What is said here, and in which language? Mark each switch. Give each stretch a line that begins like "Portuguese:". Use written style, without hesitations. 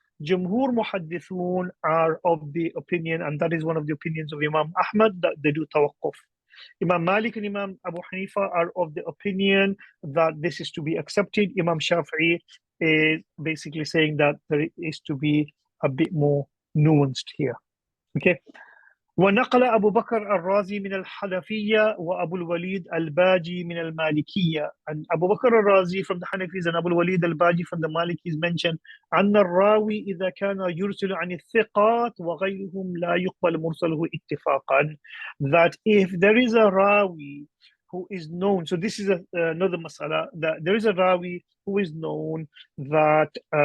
English: Jumhur muhaddithun are of the opinion, and that is one of the opinions of Imam Ahmad, that they do tawaqquf. Imam Malik and Imam Abu Hanifa are of the opinion that this is to be accepted. Imam Shafi'i is basically saying that there is to be a bit more nuanced here. Okay.
Arabic: ونقل أبو بكر الرازي من الحنفية وأبو الوليد الباجي من المالكية.
English: And Abu Bakr al-Razi from the Hanafis and Abu al-Walid al-Baji from the Malikis mentioned
Arabic: أن الراوي إذا كان يرسل عن الثقات وغيرهم لا يقبل مرسله اتفاقا.
English: That if there is a rawi who is known, so this is another mas'ala, that there is a rawi who is known that